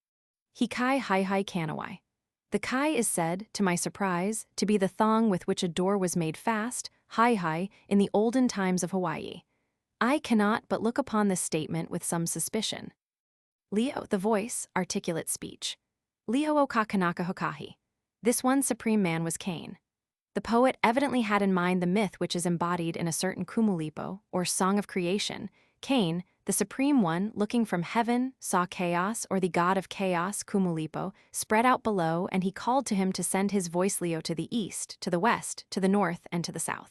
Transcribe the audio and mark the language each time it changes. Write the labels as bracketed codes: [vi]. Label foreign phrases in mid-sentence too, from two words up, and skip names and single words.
[haw] Hikai haihai kanawai. [en] The kai is said, to my surprise, to be the thong with which a door was made fast, haihai, in the olden times of Hawaii. I cannot but look upon this statement with some suspicion. Leo, the voice, articulate speech. [haw] Leo o kakanaka hokahi. [en] This one supreme man was Kane. The poet evidently had in mind the myth which is embodied in a certain kumulipo, or song of creation. Kane, the supreme one, looking from heaven, saw chaos, or the god of chaos, kumulipo, spread out below, and he called to him to send his voice Leo to the east, to the west, to the north, and to the south.